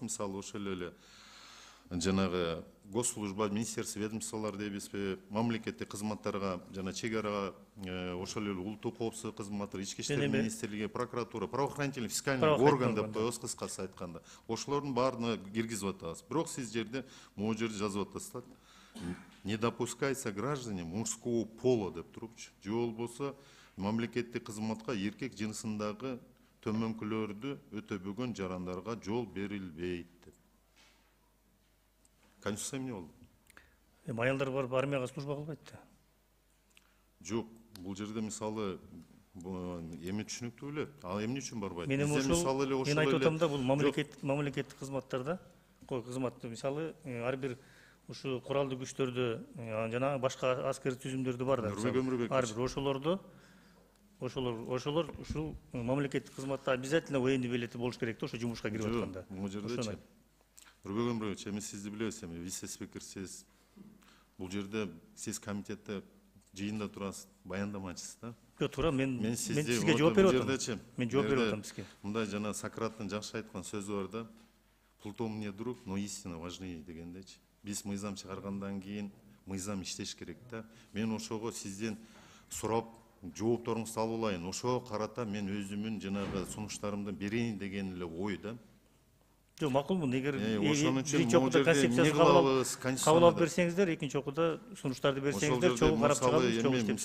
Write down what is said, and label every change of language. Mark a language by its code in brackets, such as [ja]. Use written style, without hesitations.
[ky] Мисалы ошол эле жанагы госслужба, министерство, ведомстволор дейбизби, мамлекеттик кызматтарга жана чек арага ошол эле улуттук коопсуздук кызматы, ички иштер министрлиги, прокуратура, [ru] правоохранительный фискальный орган [ky] деп коебуз кыскасы айтканда. Ошолордун баарына киргизип атабыз. Бирок сиз жерде [ru] могу [ky] жерде жазып атасыздар. [ru] Не допускается граждане мужского пола [ky] деп турупчу. Же болбосо мамлекеттик кызматка эркек жынысындагы төмөнкүлөрдү өтөбөгөн жарандарга жол берилбейт деп. Конституция эмне болду? Аялдар барып армияга служба кылбайт да. Жок, бул жерде мисалы эми түшүнүктүү эле. Ал эмне үчүн барбайт? Мен айтып атам да, бул мамлекеттик кызматтарда кызматты мисалы ар бир ушу куралдуу күчтөрдө жана башка аскер түзүмдөрдө бар да. Ар бир ошолор ушул мамлекеттик кызматта [ru] обязательно военный [ky] билети болуш керек да, ошо жумушка кирип атканда. Бул жердечи Нурбек Өмүрбекович, эми сизди билебиз, эми вице-спикерсиз. Бул жерде сиз комитетте жыйында турасыз, баяндамачысыз да. Жок, туура, мен сизге жооп берип атам. Мен жооп берип атам сизге. Мындай жана Сократтын жакшы айткан сөзү бар да. [ru] Плутон мне друг, но истина важнее [ky] дегендечи. Биз мыйзам чыгаргандан кийин мыйзам иштеш керек да. Мен ошого сизден сурап жоопторуңузду алып алайын. Ошого карата мен өзүмүн жанагы сунуштарымды берейин деген эле ой да. Жок, макулмун. Эгер биринчи окууда концепциясын кабыл алып берсеңиздер, экинчи окууда сунуштарды берсеңиздер, чогуу карап чыгабыз, чогуу иштеп чыгабыз.